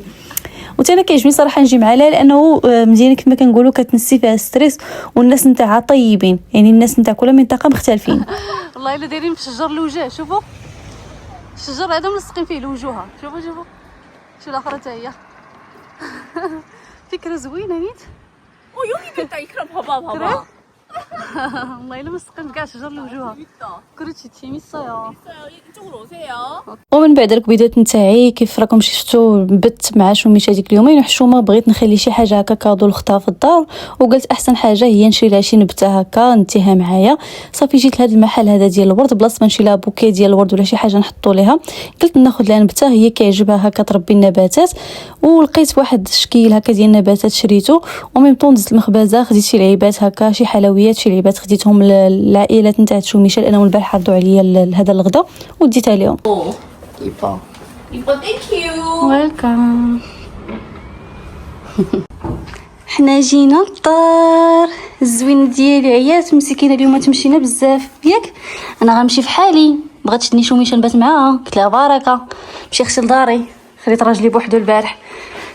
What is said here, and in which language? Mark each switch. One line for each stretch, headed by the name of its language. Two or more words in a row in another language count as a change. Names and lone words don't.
Arabic: وتانا كيعجبني صراحه نجي معها لانه مدينه كما كنقولوا كتنسي فيها ستريس، والناس نتاعها طيبين، يعني الناس نتاع كل منطقه مختلفين. والله الا دايرين في الشجر الوجه، شوفوا الشجر هذا ملصقين فيه الوجوه. شوفوا شي الاخرى حتى هي. فكره زوينه نيت.
Korean: 여기도 있다. 이크람 봐봐. 그래? والله الا ملصقين كاع شجر الوجوه. كلشي 재밌어요. 이쪽으로 오세요.
Arabic: ومن بعد الكبيدات نتاعي كيف راكم شفتوا بت مع شوميشه ديك اليومين وحشومه. بغيت نخلي شي حاجه هكا كادو لختها في الدار، وقلت احسن حاجه هي نشري لها شي نبته هكا نديها معايا. صافي جيت لهذا المحل هذا ديال الورد، بلاصه ما نشري لها بوكي ديال الورد ولا شي حاجه نحطوا ليها، قلت ناخذ لها نبته هي كيعجبها هكا تربي النباتات. ولقيت واحد الشكيل هكا ديال النباتات شريته، وميم طون دزت المخبزه خديت شي لعيبات هكا شي حلويات شي لعيبات خديتهم للعائلات نتاع شوميشه لانهم البارح عرضوا عليا هذا الغدا وديتها لهم.
Korean: 이뻐 땡큐.
Arabic: ويلكم. حنا جينا الدار الزوينه ديالي، عيات مسكينه اليوم تمشينا بزاف ياك. انا غنمشي في حالي، بغات شدني شوميشه نبات معاها، قلت لها بركه مشي اختي لداري، خليت راجلي بوحدو البارح.